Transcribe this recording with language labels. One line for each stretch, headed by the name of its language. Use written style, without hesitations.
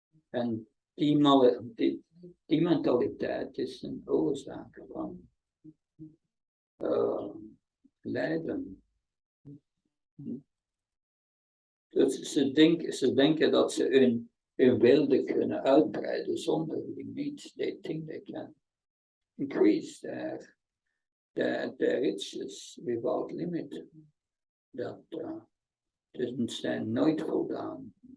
Dutch: En die mentaliteit is een oorzaak van lijden. Dus ze denken dat ze hun wilde kunnen uitbreiden zonder limiet.
English: They think they can increase their riches without limit.
Dutch: Dat dus zijn nooit voldaan.